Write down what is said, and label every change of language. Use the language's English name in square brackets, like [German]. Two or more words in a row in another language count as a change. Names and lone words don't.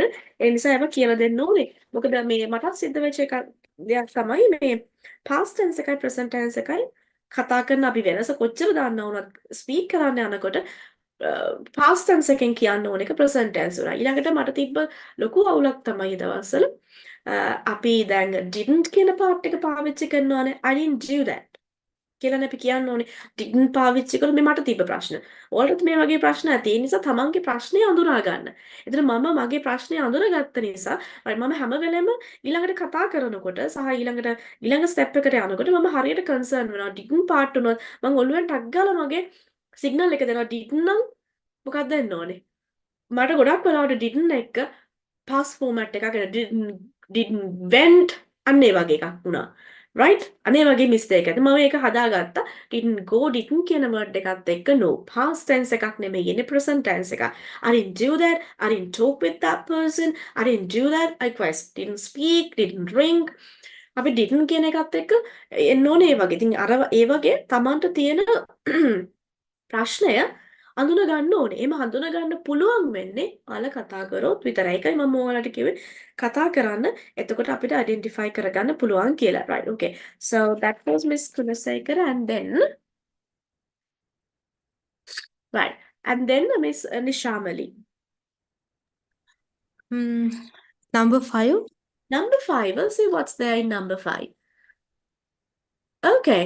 [Sinhala] ඒ නිසා ඒවා කියලා දෙන්න ඕනේ. මොකද මේ මටත් සිද්ධ වෙච්ච දෙයක් තමයි මේ [English] past tense [Sinhala] එකයි [English] present tense [Sinhala] එකයි කතා කරන අපි වෙනස කොච්චර දන්නා වුණත් speak කරන්න යනකොට [English] past tense [Sinhala] එකෙන් කියන්න ඕන එක [English] present tense [Sinhala] උනා. ඊළඟට මට තිබ්බ ලොකු අවුලක් තමයි ඒ දවස්වල අපි දැන් didn't කියන part එක පාවිච්චි කරනවානේ. [English] I didn't do that [Sinhala] කියලානේ අපි කියන්න ඕනේ. didn't පාවිච්චි කළොත් මේ මට තිබ්බ ප්‍රශ්න. ඔයාලට මේ වගේ ප්‍රශ්න ඇති. ඒ නිසා තමන්ගේ ප්‍රශ්නේ අඳුනා ගන්න. එතන මම මගේ ප්‍රශ්නේ අඳුනගත්ත නිසා මම හැම වෙලෙම ඊළඟට කතා කරනකොට සහ ඊළඟ step එකට යනකොට මම හරියට concern වෙනවා. didn't part උනොත් මම ඔළුවෙන් ටක් ගාලා මගේ signal එක දෙනවා. didn't නම් මොකක්ද දෙන්න ඕනේ? මට ගොඩක් වෙලාවට didn't එක [English] past format [Sinhala] එකක් [English] didn't went [Sinhala] අන්න ඒ වගේ එකක් වුණා. right? අනේ වගේ mistake එකක්. මම ඒක හදාගත්තා. [English] didn't go didn't [Sinhala] කියන word එකත් එක්ක no. [English] past tense [Sinhala] එකක් නෙමෙයි ඉන්නේ [English] present tense [Sinhala] එකක්. [English] I didn't do that. I didn't talk with that person. I didn't do that. I didn't speak, didn't drink. [Sinhala] අපි didn't කියන එකත් එක්ක එන්න ඕනේ ඒ වගේ. ඉතින් අර ඒ වගේ Tamanට තියෙන ප්‍රශ්නය අඳුන ගන්න ඕනේ. එහෙම හඳුන ගන්න පුළුවන් වෙන්නේ ඔයාලා කතා කරොත් විතරයි. ඒකයි මම ඔයාලට කිව්වේ කතා කරන්න. එතකොට අපිට identify කරගන්න පුළුවන් කියලා. [English] Right. Okay. So that was Miss Kunasekara and then right. And then Miss Nishamali. Number 5. Number 5. We'll see what's there in number 5. Okay.